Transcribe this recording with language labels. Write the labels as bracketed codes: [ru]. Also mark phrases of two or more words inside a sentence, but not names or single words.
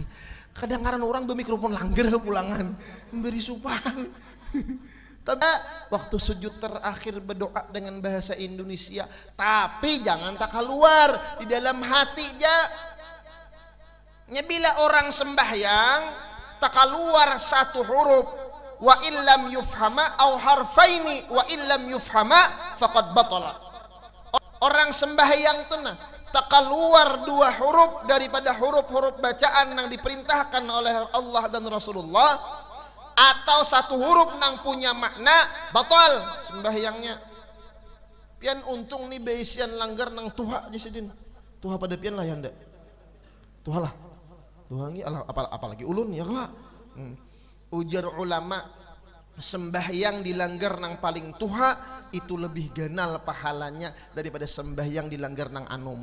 [bjn] Kadang-kadang orang bermikrofon langgar pulangan, memberi supan. Tapi waktu sujud terakhir berdoa dengan bahasa Indonesia, tapi jangan tak keluar di dalam hati ja. Bila orang sembahyang tak keluar satu huruf [ar] وإلا لم يفهم أو حرفين وإلا لم يفهم فقد بطل. [bjn] Orang sembahyang tuh nah tak keluar 2 huruf daripada huruf-huruf bacaan yang diperintahkan oleh Allah dan Rasulullah, atau 1 huruf yang punya makna, batal sembahyangnya. Pian untung nih beisian langgar nang tuha aja sidin. Tuha pada pian lah ya ndak. Tuha lah. Tuha ngi apalagi ulun ya lah. Ujar ulama, sembahyang dilanggar nang paling tuha itu lebih ganal pahalanya daripada sembahyang dilanggar nang anum.